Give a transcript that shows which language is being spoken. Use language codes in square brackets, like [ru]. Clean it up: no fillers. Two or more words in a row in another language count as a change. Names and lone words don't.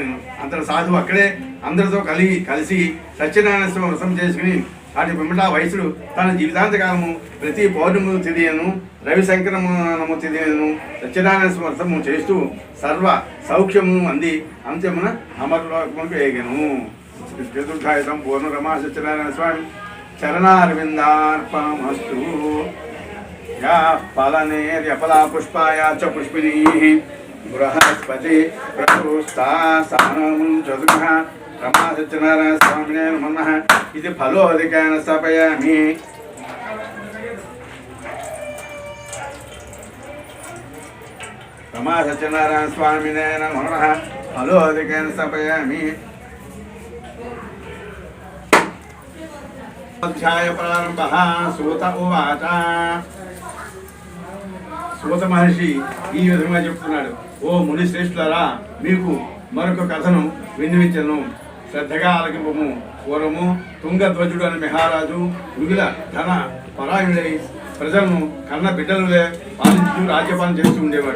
[te] అంతటి సాధువు అక్కడే అందరితో కలిసి సత్యనారాయణ స్వామి వ్రతం చేసుకుని వాటి పిమ్మట వయసుడు తన జీవితాంతకాలము ప్రతి పౌర్ణమి తిథియను రవిశంకరము తిథియను సత్యనారాయణ స్వామి వ్రతము చేస్తూ సర్వ సౌఖ్యము అంది అంత్యమున అమరలోకమునకు ఏగను. [sa] చతుర్థాయుధం పూర్ణ రమా సత్యనారాయణ స్వామి చరణారవిందార్పణమస్తు. या फलनेर्यफला पुष्पाया च पुष्पिनीः बृहस्पति प्रसूस्ता सानमुं चतुर्भः रमा सत्यनारायण स्वामिने नमः इति फलोऽधिकेन स्थापयामि। रमा सत्यनारायण स्वामिने नमः फलोऽधिकेन स्थापयामि। अध्याय प्रारंभः। सूत उवाच [te] సూత మహర్షి ఈ విధంగా చెప్తున్నాడు, ఓ ముని శ్రేష్ఠులారా, మీకు మరొక కథను విన్నవించను, శ్రద్ధగా ఆలకింపము. పూర్వము తుంగధ్వజుడు అనే మహారాజు మిగిల ధన పరాయణుడై ప్రజలను కన్న బిడ్డలులే పాలించు రాజ్యపాలన చేస్తూ ఉండేవాడు.